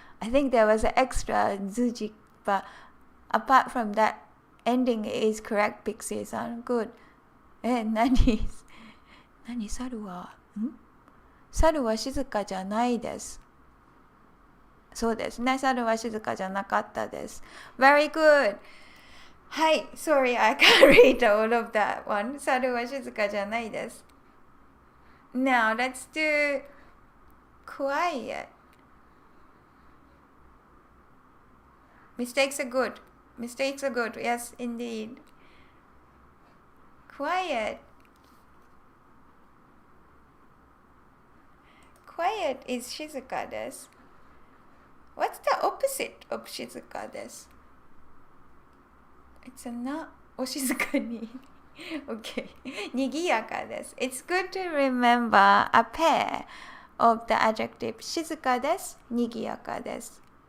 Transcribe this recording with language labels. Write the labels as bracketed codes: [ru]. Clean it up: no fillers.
[en] I think there was an extra zuji, but apart from that, ending is correct, Pixie さん。 Good. [ja] 何猿は静かじゃないです。そうですね。猿は静かじゃなかったです。 [en] Very good. [ja] はい。 [en] Sorry, I can't read all of that one. [ja] 猿は静かじゃないです。 [en] Now, let's do quiet. Mistakes are good. Yes, indeed. Quiet. Quiet is [ja] 静かです。 [en] What's the opposite of 静かです？ It's a not [ja] お静かに [en] Okay [ja] にぎやかです。 [en] It's good to remember a pair of the adjective [ja] 静かです、にぎやかです。